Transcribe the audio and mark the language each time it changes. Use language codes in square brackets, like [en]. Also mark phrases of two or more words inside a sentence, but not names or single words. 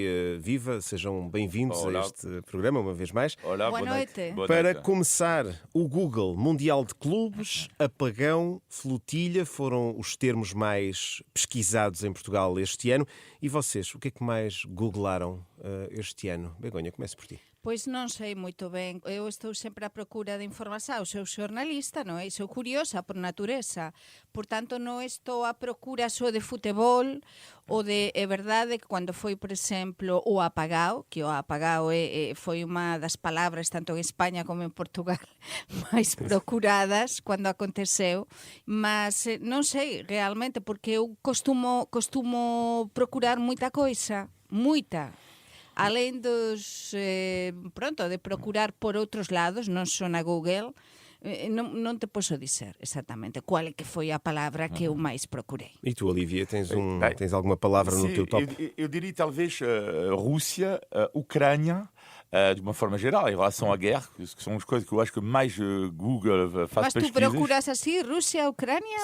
[pt] Viva, sejam bem-vindos a este programa, uma vez mais. Olá, boa noite. Para começar, o Google, Mundial de Clubes, apagão, flotilha, foram os termos mais pesquisados em Portugal este ano. E vocês, o que é que mais googlaram este ano? Begonha, comece por ti. [gl] Pois non sei moito ben, eu estou sempre à procura de información, sou xornalista, non é? Sou curiosa por natureza, por tanto non estou à procura só de futebol ou de, é verdade que cando foi, por exemplo, o apagao, que o apagao foi unha das palabras tanto en España como en Portugal máis procuradas cando aconteceu, mas non sei realmente, porque eu costumo procurar moita coisa, moita. [pt] Além dos, de procurar por outros lados, non só na Google, non te posso dizer exatamente qual é que foi a palavra que eu mais procurei. E tu, Olivia, tens alguma palavra no teu top? Eu diria talvez Rússia, Ucrânia, de uma forma geral, em relação à guerra, que são as coisas que eu acho que mais Google faz pesquisas. Mas tu procuras assim, Rússia, Ucrânia?